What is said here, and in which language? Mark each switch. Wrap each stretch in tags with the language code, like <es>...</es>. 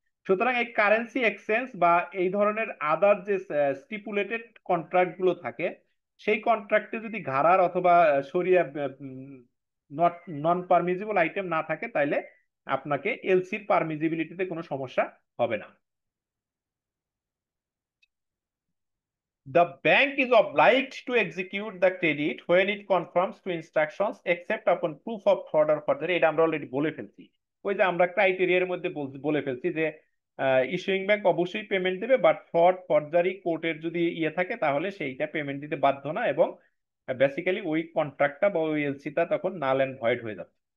<bn>সুতরাং এই currency exchange বা এই ধরনের আদার যে স্টিপুলেটেড কন্ট্রাক্ট গুলো থাকে, সেই কন্ট্রাক্টে যদি ঘাড়ার অথবা সরিয়া নট নন পারমিজিবল আইটেম না থাকে তাইলে আপনাকে এলসির পারমিজিবিলিটিতে কোনো সমস্যা হবে না।</bn> <en>The bank is obliged to execute the credit when it conforms to instructions except upon proof of fraud or forgery।</en> <bn>এটা আমরা অলরেডি বলে ফেলছি, ওই যে আমরা ক্রাইটেরিয়ার মধ্যে বলে ফেলছি যে ইস্যুইং ব্যাংক অবশ্যই পেমেন্ট দেবে, বাট ফ্রড ফরজারি কোর্টের যদি ইয়ে থাকে তাহলে সেইটা পেমেন্ট দিতে বাধ্য না, এবং বেসিক্যালি ওই কন্ট্রাক্টটা বা ওই এলসিটা তখন নাল এন্ড ভয়েড হয়ে যাবে।</bn>